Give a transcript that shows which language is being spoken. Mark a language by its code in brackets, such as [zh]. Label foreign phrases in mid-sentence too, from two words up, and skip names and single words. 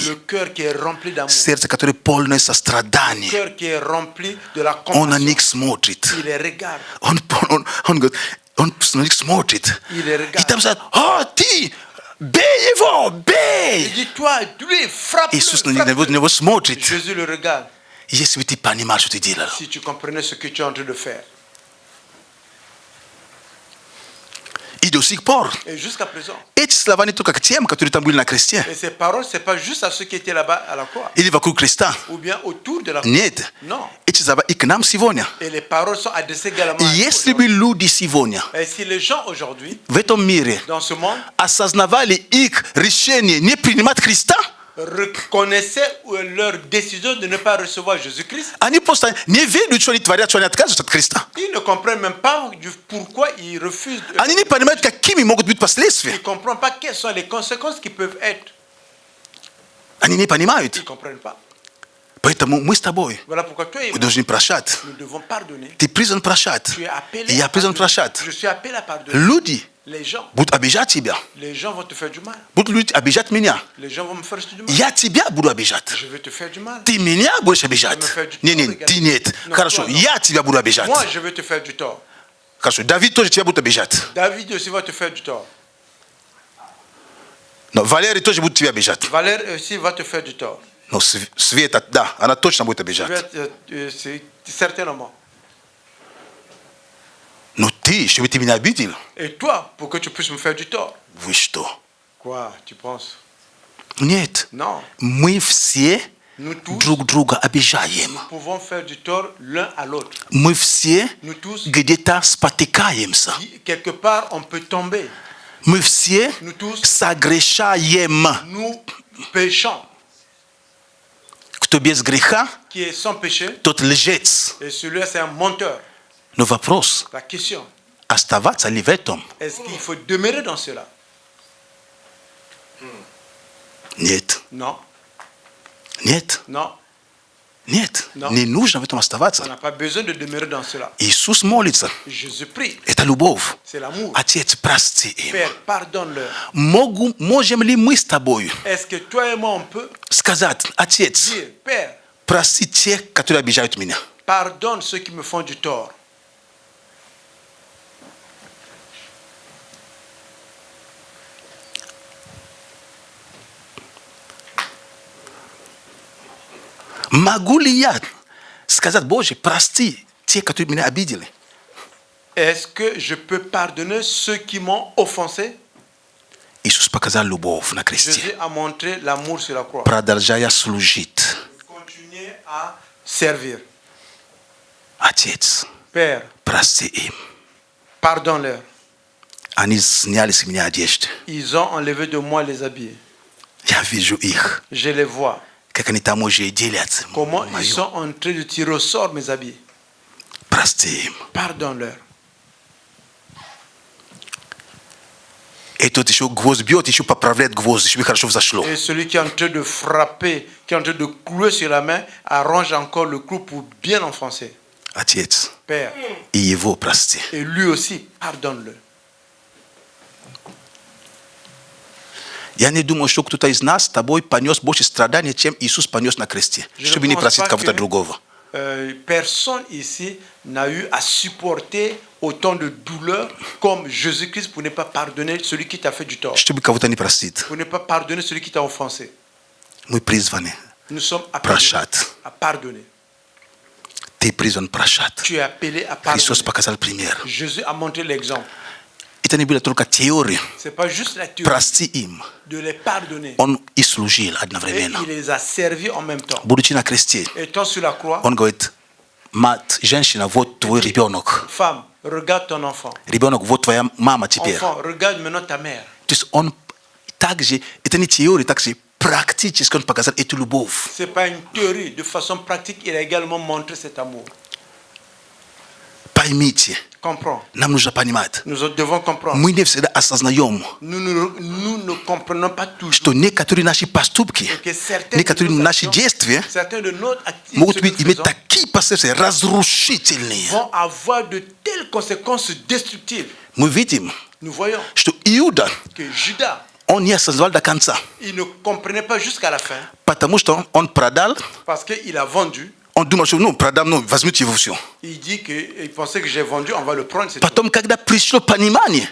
[fr] le cœur qui est rempli d'amour, [ru] Сердце, которое полное [fr] le [ru] сострадания. [fr] cœur qui est rempli de la [ru] Он на [fr] compassion. [ru] них смотрит. [fr] Il les regarde. [ru] Он говорит, он на них смотрит. [fr] Il les regarde. [ru] И там сказать, ты, бей его, [fr] Il [ru] бей. [fr] dit, toi, lui, frappe-le. [ru] Иисус на [fr] frappe-le. [ru] него смотрит. [fr] Jésus le regarde. [ru] Если бы ты понимал, что ты делал. [fr] Si tu comprenais ce que tu es en train de faire. [ru] И до сих пор [fr] Et jusqu'à présent. [ru] эти слова не только к тем, которые там были на кресте. [fr] Et ces paroles, ce n'est pas juste à ceux qui étaient là-bas à la croix. [ru] Или вокруг креста. [fr] Ou bien autour de la croix. [ru] Нет. [fr] Non. [ru] Эти слова и к нам сегодня. [fr] Et les paroles sont adressées également [ru] И [fr] à nous [ru] если бы люди сегодня [fr] aujourd'hui. Et si les gens aujourd'hui, [ru] в этом мире [fr] dans ce monde, [ru] осознавали их решение не принимать Христа, [fr] reconnaissaient leur décision de ne pas recevoir Jésus-Christ, [ru] они просто не верят, что они творят, что они отказываются от Христа. [fr] ils ne comprennent même pas pourquoi ils refusent. [ru] Они не понимают, какими могут быть [fr] Ils [ru] последствия. [fr] ne comprennent pas quelles sont les conséquences qui peuvent être. [ru] Они не [fr] Ils [ru] понимают. [fr] ne comprennent pas. [ru] Поэтому мы с тобой [fr] Voilà pourquoi toi et [ru] мы [fr] moi, [ru] должны прощать. [fr] nous devons pardonner. [ru] Ты призван прощать. [fr] Tu es appelé [ru] И я [fr] à [ru] призван [fr] pardonner. [ru] прощать. [fr] Je suis appelé à pardonner. [ru] Люди [fr] Les gens [ru] будут обижать тебя. [fr] vont te faire du mal. [ru] Будут люди обижать меня. [fr] Les gens vont me faire du mal. [ru] Я тебя буду обижать. [fr] Je vais te faire du mal. [ru] Ты меня будешь обижать. Не, ты нет. Хорошо, я тебя буду обижать. [fr] Moi, je vais te faire du tort. [ru] Хорошо, Давид тоже тебя будет обижать. [fr] David aussi va te faire du tort. [ru] Но Валерий тоже будет тебя обижать. [fr] Valère aussi va te faire du tort. [ru] Но Света, да, она точно будет обижать. [fr] C'est certainement. [ru] Но ты, чтобы ты меня обидел, [fr] Et toi, pour que tu puisses me faire du tort. [ru] вы что? [fr] Quoi, tu penses? [ru] Нет. [fr] Non. [ru] Мы все [fr] Nous tous, [ru] друг друга обижаем. [fr] nous pouvons faire du tort l'un à l'autre. [ru] Мы все [fr] Nous tous, [ru] где-то спотыкаемся. [fr] quelque part, on peut tomber. [ru] Мы все [fr] Nous tous, [ru] согрешаем. [fr] nous péchons. [ru] Кто без греха, [fr] Qui est sans péché, [ru] тот лжец. [fr] et celui-là, c'est un menteur. [ru] Но вопрос, [fr] La question, [ru] оставаться ли в этом? [fr] est-ce qu'il faut demeurer dans cela? [ru] Нет. [fr] Non, [ru] Нет. [fr] non, [ru] Нет. Но. Не нужно в этом [fr] on [ru] оставаться. [fr] n'a pas besoin de demeurer dans cela. [ru] Иисус молится. [fr] Jésus prie, [ru] Это любовь. [fr] c'est l'amour. [ru] Отец, прости им. [fr] Père, pardonne-leur. [ru] Можем ли мы с тобой [fr] Est-ce que toi et moi, on peut [ru] сказать, Отец, [fr] dire, Père, [ru] прости тех, которые обижают меня? [fr] pardonne ceux qui me font du tort. [ru] Могу ли я сказать, Боже, прости тех, которые меня обидели? [fr] Est-ce que je peux pardonner ceux qui m'ont offensé? [ru] Иисус показал любовь на кресте, [fr] Jésus a montré l'amour sur la croix. [ru] продолжая служить. [fr] Continuez à servir. [ru] Отец, [fr] Père, [ru] прости им. [fr] pardonne-leur. [ru] Они сняли с меня одежды. [fr] Ils ont enlevé de moi les habits. [ru] Я вижу их, [fr] Je les vois. [ru] как они там уже делят. [fr] Comment [ru] Мою. [fr] ils sont en train de tirer au sort mes habits. [ru] Прости им. [fr] Pardonne-leur. [ru] И тот еще гвоздь бьет, еще поправляет гвоздь, чтобы хорошо взошло. [fr] Et celui qui est en train de frapper, qui est en train de clouer sur la main, arrange encore le clou pour bien enfoncer. [ru] Отец, [fr] Père, [ru] и его прости. [fr] et lui aussi, pardonne-le. [ru] Я не думаю, что кто-то из нас с тобой понес больше страданий, чем Иисус понес на кресте, чтобы не простить кого-то другого. [fr] Personne ici n'a eu à supporter autant de douleur comme Jésus-Christ pour ne pas pardonner celui qui t'a fait du tort, [ru] Чтобы кого-то не простить. [fr] pour ne pas pardonner celui qui t'a offensé. [ru] Мы призваны [fr] Nous sommes appelés [ru] прощать. [fr] à pardonner. [ru] Ты призван прощать. [fr] Tu es appelé à [ru] Христос [fr] pardonner. [ru] показал пример. [fr] Jésus a montré l'exemple. [ru] Это не было только теория. [fr] Ce n'est pas juste la théorie [ru] Прости им. [fr] de les pardonner. [ru] Он и служил [fr] Et [ru] одновременно. [fr] il les a servis en même temps. [ru] Будучи на кресте, [fr] Étant sur la croix, [ru] он говорит, мать, женщина, вот твой ребенок. [fr] femme, regarde ton enfant. [ru] Ребенок, вот твоя мама теперь. [fr] Enfant, regarde maintenant ta mère. [ru] То есть он также, это не теория, также практически он показал эту любовь. [fr] Ce n'est pas une théorie. De façon pratique, il a également montré cet amour. [ru] Поймите, [fr] Comprends. [ru] нам нужно понимать, [fr] Nous devons comprendre. [ru] мы не всегда осознаем, [fr] Nous ne comprenons pas toujours [ru] что некоторые наши поступки, [fr] que certaines [ru] некоторые [fr] de nos [ru] наши [fr] actions, [ru] действия [fr] certains de nos activités [ru] могут [fr] que nous [ru] быть, иметь [fr] faisons [ru] такие последствия разрушительные. [fr] vont avoir de telles conséquences destructives. [ru] Мы видим, [fr] Nous voyons [ru] что Иуда, [fr] que Judas, [ru] он не осознавал до конца, [fr] il ne comprenait pas jusqu'à la fin [ru] потому что он продал, [fr] parce qu'il a vendu. [ru] он думал, что ну, продам, ну, возьмите его все. [fr] Il dit qu'il pensait que j'ai vendu, on va le prendre. C'est tout. [ru] Потом, когда пришло понимание,